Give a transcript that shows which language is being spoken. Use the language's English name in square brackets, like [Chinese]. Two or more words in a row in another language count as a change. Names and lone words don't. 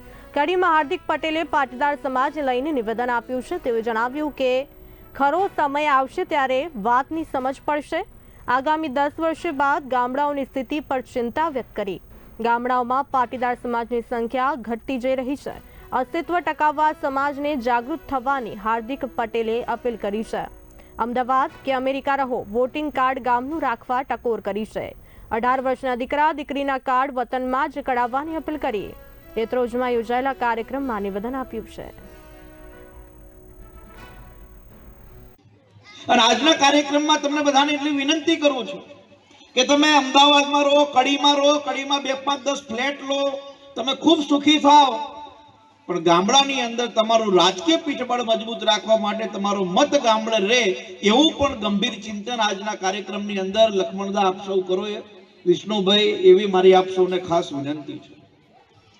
[Gujarati] કડીમાં હાર્દિક પટેલે પાટીદાર સમાજને લઈને નિવેદન આપ્યું છે। તેઓએ જણાવ્યું કે ખરો સમય આવશે ત્યારે વાતની સમજ પડશે। આગામી 10 વર્ષ બાદ ગામડાઓની સ્થિતિ પર ચિંતા વ્યક્ત કરી। ગામડાઓમાં પાટીદાર સમાજની સંખ્યા ઘટતી જઈ રહી છે। અસ્તિત્વ ટકાવવા સમાજને જાગૃત થવાની હાર્દિક પટેલે અપીલ કરી છે। અમદાવાદ કે અમેરિકા રહો, વોટિંગ કાર્ડ ગામનું રાખવા ટકોર કરી છે। 18 વર્ષના દીકરા દીકરીના કાર્ડ वतનમાં જ કઢાવવાની અપીલ કરી। તેત્રોજમાં યોજાયેલા કાર્યક્રમમાં નિવેદન આપ્યું છે। અને આજના કાર્યક્રમમાં તમને બધાને એટલી વિનંતી કરું છું કે તમે અમદાવાદમાં રહો, કડીમાં 2, 5, 10 ફ્લેટ લો, તમે ખૂબ સુખી થાઓ, પણ ગામડાની અંદર તમારું રાજકીય પીઠબળ મજબૂત રાખવા માટે તમારો મત ગામડે રહે એવું પણ ગંભીર ચિંતન આજના કાર્યક્રમની અંદર લખમણદા આપ સૌ કરો એ વિષ્ણુભાઈ, એવી મારી આપ સૌને ખાસ વિનંતી છે।